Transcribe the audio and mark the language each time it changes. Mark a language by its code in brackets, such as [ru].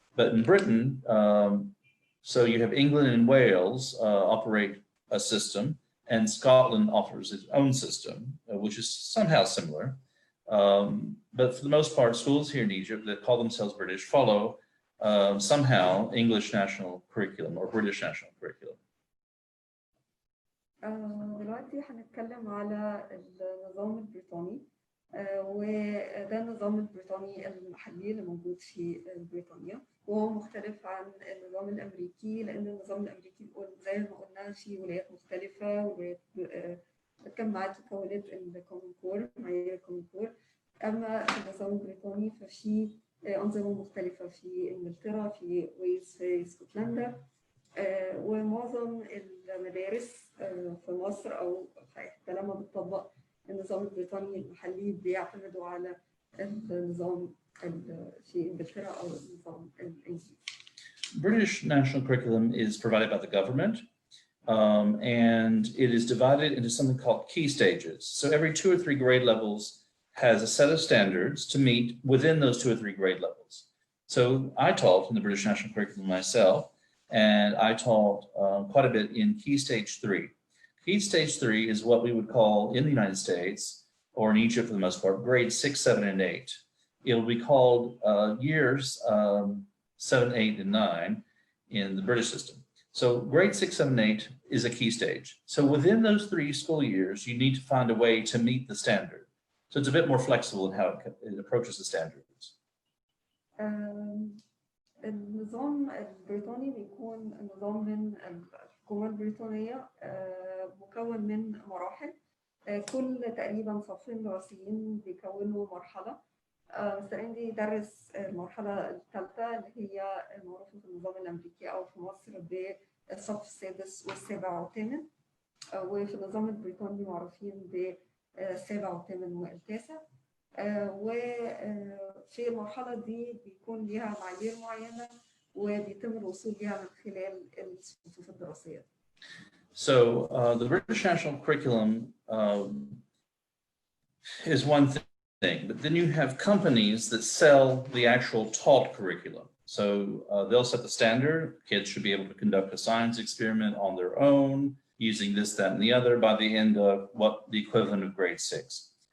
[en] But in Britain, so you have England and Wales operate a system, and Scotland offers its own system, which is somehow similar. But for the most part, schools here in Egypt that call themselves British follow somehow English national curriculum or British national curriculum. [ar] دلوقتي هنتكلم على النظام البريطاني، وده النظام البريطاني المحلي اللي موجود في بريطانيا، وهو مختلف عن النظام الأمريكي، لأن النظام الأمريكي بيقول زي ما قلنا في ولايات مختلفة، ولايات الجامعات كونت الكومن كور، معايير الكومن كور. أما في النظام البريطاني ففي أنظمة مختلفة في إنجلترا، في ويلز، في اسكتلندا، ومعظم المدارس في مصر أو حتى لما بتطبق النظام البريطاني المحلي بيعتمدوا على النظام في إنجلترا أو النظام الإنجليزي. [en] British national curriculum is provided by the government, and it is divided into something called key stages. So every 2 or 3 grade levels has a set of standards to meet within those 2 or 3 grade levels. So I taught in the British national curriculum myself, and I taught quite a bit in Key Stage 3. Key Stage 3 is what we would call in the United States, or in Egypt for the most part, grades 6, 7, and 8. It will be called years 7, 8, and 9 in the British system. So grade 6, 7, 8 is a key stage. So within those 3 school years, you need to find a way to meet the standard. So it's a bit more flexible in how it approaches the standards. [ar] النظام البريطاني بيكون نظام من الحكومة البريطانية، مكون من مراحل. كل تقريبا صفين دراسيين بيكونوا مرحلة. مستر إندي درس المرحلة الثالثة اللي هي معروفة في النظام الأمريكي أو في مصر بالصف السادس والسابع والثامن، وفي النظام البريطاني معروفين بالسابع والثامن والتاسع. وفي المرحلة دي بيكون ليها معايير معينة وبيتم الوصول ليها من خلال الصفوف الدراسية. [en] So the British national curriculum is one thing, but then you have companies that sell the actual taught curriculum. So they'll set the standard. Kids should be able to conduct a science experiment on their own using this, that, and the other by the end of what the equivalent of grade 6.